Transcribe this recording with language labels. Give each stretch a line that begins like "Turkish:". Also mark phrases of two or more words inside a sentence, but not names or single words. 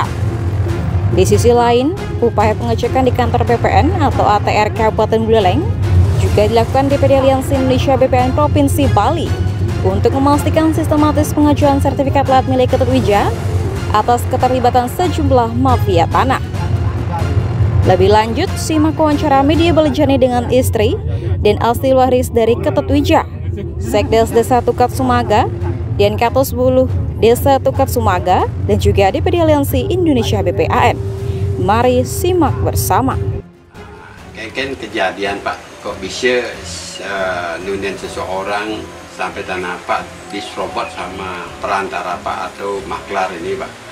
Indonesian: Di sisi lain, upaya pengecekan di kantor BPN atau ATR Kabupaten Buleleng juga dilakukan DPD Aliansi Indonesia BPN Provinsi Bali untuk memastikan sistematis pengajuan sertifikat lahan milik Ketutwija atas keterlibatan sejumlah mafia tanah. Lebih lanjut, simak wawancara media Balijani dengan istri dan asli waris dari Ketutwija, Sekdes Desa Tukat Sumage, dan Katus Buluh Desa Tukat Sumage, dan juga DPD Aliansi Indonesia BPAN. Mari simak bersama. Kan kejadian Pak, kok bisa nunin seseorang sampai tanah Pak diserobot sama perantara Pak atau maklar ini Pak?